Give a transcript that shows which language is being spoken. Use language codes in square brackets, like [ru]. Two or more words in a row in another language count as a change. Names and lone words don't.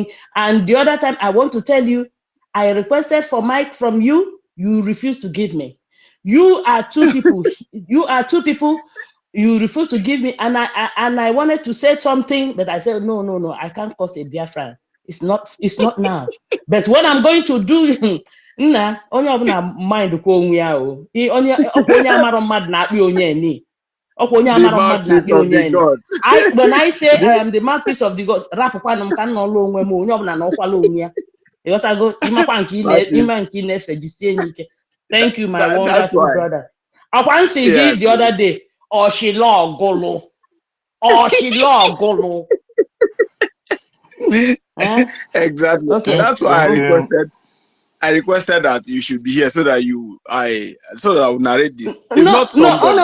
[en] And the other time, I want to tell you, I requested for mic from you. You refused to give me. You are 2 people. You refused to give me, and I wanted to say something, but I said no. I can't cause a Biafran. It's not now. But what I'm going to do. [ig] Nna onye ọbụla mind kwa onwe ya o. Onye amara mmadụ na-akpị onye eni. Onye amara mmadụ na-akpị onye eni. [en] When I say I am the mouthpiece of the God, [ig] rapụkwanụ m ka m nọrọ onwe m, onye ọbụla na ọkwala onwe ya. Ịghọtago, ịmakwa nke ị na-efe, jisie n'ike. [en] Thank you, my wonderful brother. [ig] Akwa nsi gị [en] the other day, [ig] Oshilo Ogulu. [en] Exactly. Okay. That's why I requested that you should be here so that I will narrate this. It's not somebody.